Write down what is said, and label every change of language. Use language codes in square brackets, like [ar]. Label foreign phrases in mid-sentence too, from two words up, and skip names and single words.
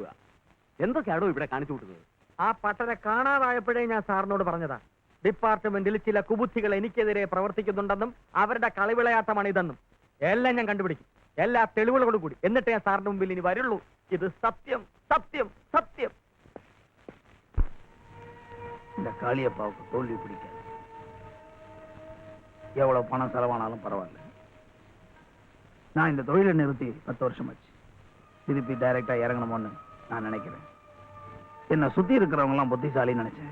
[ml] എന്തൊക്കെയാണോ ഇവിടെ കാണിച്ചു കൂട്ടുന്നത്? ആ പട്ടനെ കാണാതായപ്പോഴേ ഞാൻ സാറിനോട് പറഞ്ഞതാ, ഡിപ്പാർട്ട്മെന്റിൽ ചില കുബുദ്ധികൾ എനിക്കെതിരെ പ്രവർത്തിക്കുന്നുണ്ടെന്നും അവരുടെ കളിവിളയാട്ടമാണ് ഇതെന്നും. എല്ലാം ഞാൻ കണ്ടുപിടിക്കും, എല്ലാ തെളിവുകളോടും കൂടി. എന്നിട്ട് ഞാൻ സാറിന്റെ മുമ്പിൽ ഇനി വരുള്ളൂ. ഇത് സത്യം, സത്യം, സത്യം. [ta] இந்த காளியப்பாவுக்கு தோல்வி பிடிக்காது. எவ்வளவு பணம் செலவானாலும் பரவாயில்ல. நான் இந்த தொழிலை நிறுத்தி 10 வருஷம் ஆச்சு. திருப்பி டைரக்டா இறங்கணுமோன்னு நான் நினைக்கிறேன். என்னை சுத்தி இருக்கிறவங்க எல்லாம் புத்திசாலின்னு நினைச்சேன்.